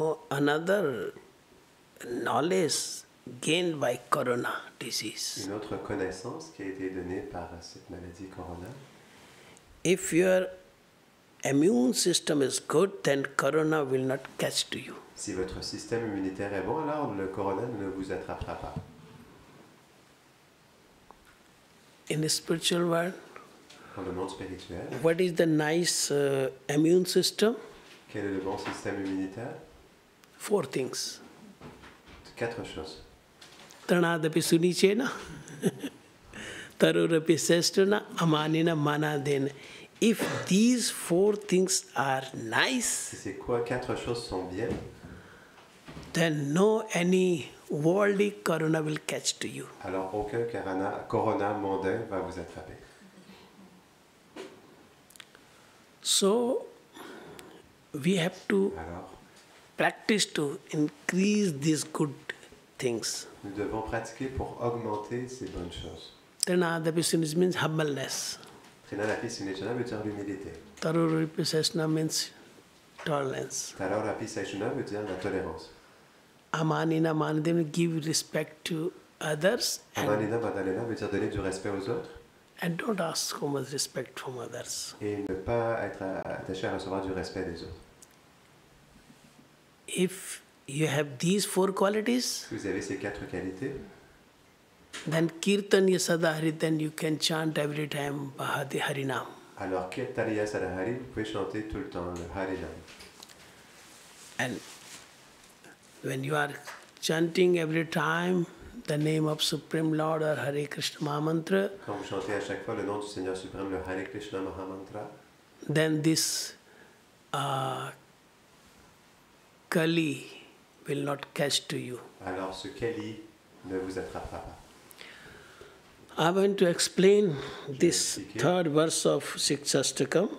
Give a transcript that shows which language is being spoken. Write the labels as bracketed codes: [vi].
[en] Another knowledge gained by corona disease. [fr] Une autre connaissance qui a été donnée par cette maladie corona. [en] If your immune system is good, then corona will not catch to you. [fr] Si votre système immunitaire est bon, alors le corona ne vous attrapera pas. [en] In the spiritual world, [fr] Dans le monde spirituel, [en] what is the nice immune system? [fr] quel est le bon système immunitaire? [en] 4 things. [fr] 4 choses. [sa] Tranadapi sunichena, tarurapi sestana, amanina manadena. [en] If these 4 things are nice, [fr] Si ces 4 choses sont bien, [en] then no any worldly corona will catch to you. [fr] alors aucun corona mondain va vous attraper. [en] So we have to [fr] Alors, [en] practice to increase this good things. [fr] Nous devons pratiquer pour augmenter ces bonnes choses. [en] Trinadapisunish means humbleness. [fr] Trinadapi Sunechana veut dire l'humilité. [en] Taruripiseshna means tolerance. [fr] Tararapi Saishuna veut dire la tolérance. [en] Amanina manadina, give respect to others. [fr] Amanina Madalena veut dire donner du respect aux autres. [en] And don't ask so much respect from others. [fr] Et ne pas être attaché à recevoir du respect des autres. [en] If you have these 4 qualities, [fr] Si vous avez ces 4 qualités, [en] then [sa] Kirtanya Sadahari, [en] then you can chant every time Bahati Harinam. [fr] alors [sa] Kirtaniya Sadahari, [fr] vous pouvez chanter tout le temps le Harinam. [en] And when you are chanting every time the name of Supreme Lord or Hare Krishna Mahamantra, [fr] Quand vous chantez à chaque fois le nom du Seigneur suprême, le Hare Krishna Mahamantra, [en] then this Kali will not catch to you. [fr] alors ce Kali ne vous attrapera pas. [en] I'm going to explain this 3rd verse of Shikshastakam